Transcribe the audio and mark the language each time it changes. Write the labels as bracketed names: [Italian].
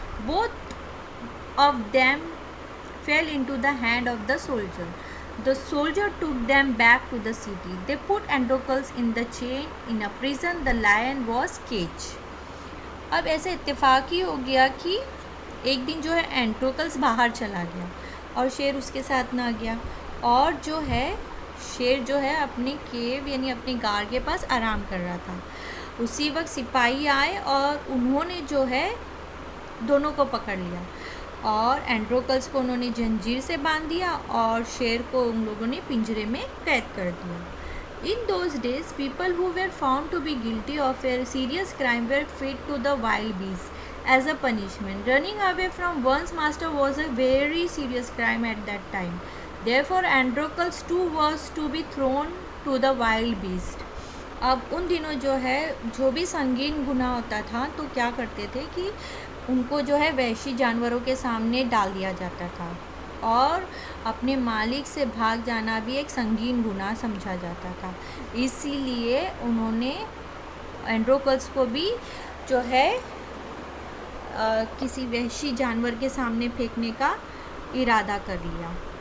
[English] Both of them fell into the hand of the soldier. The soldier took them back to the city. They put Androcles in the chain in a prison. The lion was caged. [Hindi] अब ऐसे इत्तेफाक ही हो गया कि एक दिन जो है एंड्रोकल्स बाहर चला गया और शेर उसके साथ ना गया, और जो है शेर जो है अपने केव यानी अपने गार के पास आराम कर रहा था। उसी वक्त सिपाही आए और उन्होंने जो है दोनों को पकड़ लिया और एंड्रोकल्स को उन्होंने जंजीर से बांध दिया और शेर को उन लोगों ने पिंजरे में कैद कर दिया। [English] In those days, people who were found to be guilty of a serious crime were fed to the wild beasts as a punishment. Running away from one's master was a very serious crime at that time. Therefore, Androcles too was to be thrown to the wild beast. [Hindi] अब उन दिनों जो है जो भी संगीन गुनाह होता था तो क्या करते थे कि उनको जो है वहशी जानवरों के सामने डाल दिया जाता था और अपने मालिक से भाग जाना भी एक संगीन गुनाह समझा जाता था। इसीलिए उन्होंने एंड्रोकल्स को भी जो है किसी वहशी जानवर के सामने फेंकने का इरादा कर लिया।